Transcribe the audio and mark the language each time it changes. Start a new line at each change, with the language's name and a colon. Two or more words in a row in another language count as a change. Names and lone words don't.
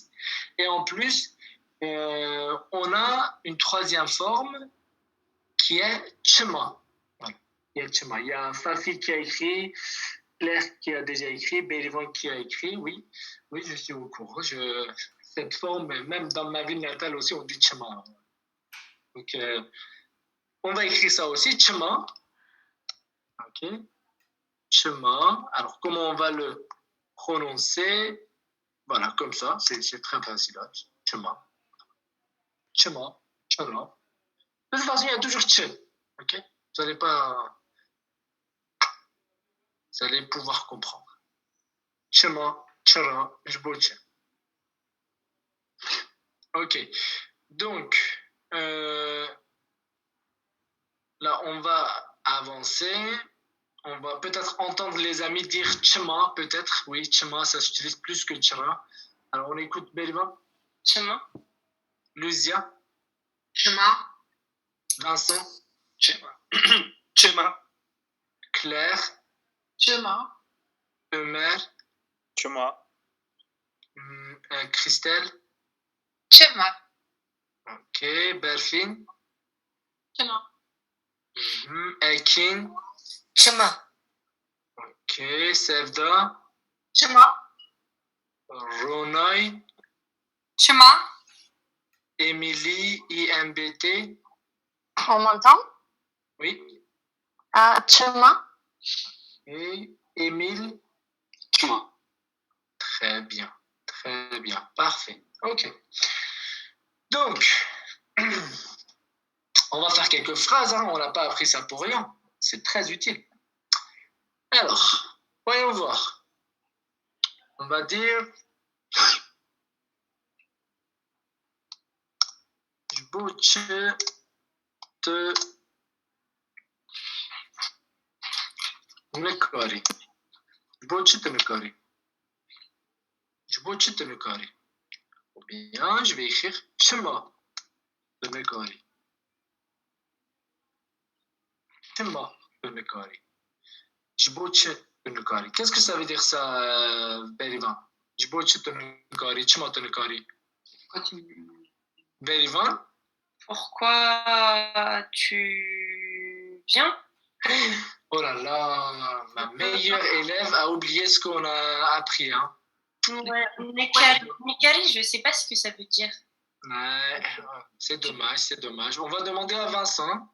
French: Et en plus, on a une troisième forme qui est Chema. Voilà. Il y a Fafi qui a écrit, Claire qui a déjà écrit, Berivan qui a écrit. Oui, je suis au courant. Cette forme, même dans ma ville natale aussi, on dit Chema. Donc, on va écrire ça aussi, Chema. Ok. Chema. Alors, comment on va le prononcer? Voilà, comme ça, c'est très facile. Chema. Chema. Chema. De toute façon, il y a toujours Tche. Ok. Vous allez pouvoir comprendre.
Kurdish: Chema, Chara, Jboche. Ok.
French: Donc, là, on va avancer. On va peut-être entendre les amis dire Chema, peut-être. Oui, Chema, ça s'utilise plus que Chara. Alors, on écoute Berivan. Chema. Luzia. Chema. Vincent. Chema. Chema. Claire. Chema. Ömer. Chema. Christelle. Chema. Ok. Berfin. Chema. Ekin. Chema. Ok. Sevda. Chema. Ronay. Chema. Émilie, IMBT. On m'entend? Oui. Chema. Et Émile. Chema. Très bien. Très bien. Parfait. Ok. Donc, on va faire quelques phrases. Hein. On n'a pas appris ça pour rien. C'est très utile. Alors, voyons voir. On va dire...
Kurdish: Jboche te mekari. Jboche te mekari. Jboche te mekari.
French: Ou bien, je vais écrire
Kurdish: Chema te mekari. Chema te mekari. Jboche te mekari.
French: Qu'est-ce que ça veut dire ça, Berivan?
Kurdish: Jboche te mekari. Chema te mekari. Berivan?
French: Pourquoi tu viens? Oh là là, ma meilleure élève a oublié ce qu'on a appris. Hein. Ouais, Nekari, je ne sais pas ce que ça veut dire. Ouais, c'est dommage, c'est dommage. On va demander à Vincent.